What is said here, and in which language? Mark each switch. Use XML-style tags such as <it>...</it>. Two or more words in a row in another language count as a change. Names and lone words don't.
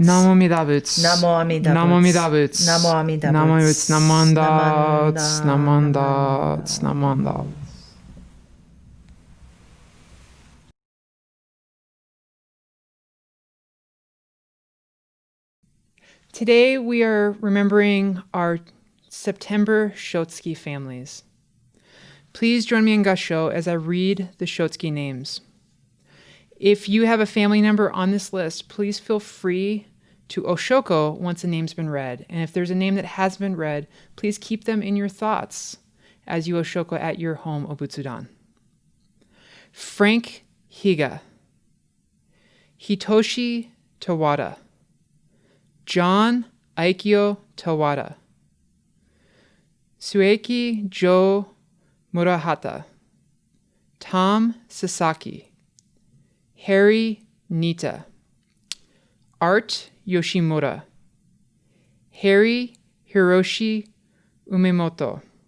<ja>南無阿弥陀仏. 南無阿弥陀南無阿弥陀仏. 南無阿弥陀 Namo Buddha. Buddha. なまんだ。なまんだ。なまんだ.</ja> <en>Today we are remembering our September Shotsuki families. Please join me in Gassho as I read the Shotsuki names. If you have a family member on this list, please feel free to Oshoko once a name's been read. And if there's a name that has been read, please keep them in your thoughts as you Oshoko at your home Obutsudan. Frank Higa, Hitoshi Tawada, John Aikyo Tawada, Sueki Jo Murahata, Tom Sasaki, Harry Nita, Art Yoshimura, Harry Hiroshi Umemoto,</en>